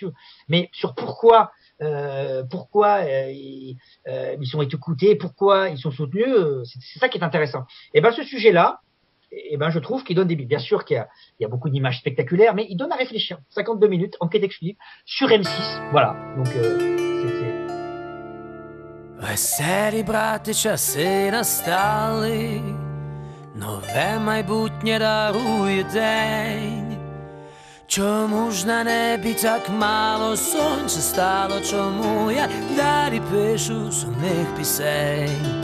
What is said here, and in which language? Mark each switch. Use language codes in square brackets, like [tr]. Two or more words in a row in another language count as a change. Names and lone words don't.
[fr] Mais sur pourquoi ils sont écoutés, pourquoi ils sont soutenus, c'est ça qui est intéressant. Et ce sujet-là, je trouve qu'il donne des billes. Bien sûr qu'il y a beaucoup d'images spectaculaires, mais il donne à réfléchir. 52 minutes, enquête exclusive, sur M6. Voilà. Donc, [uk] Веселі брати часи настали, нове майбутнє дарує день. Чому ж на небі так мало сонця стало? Чому я далі пишу сумних пісень?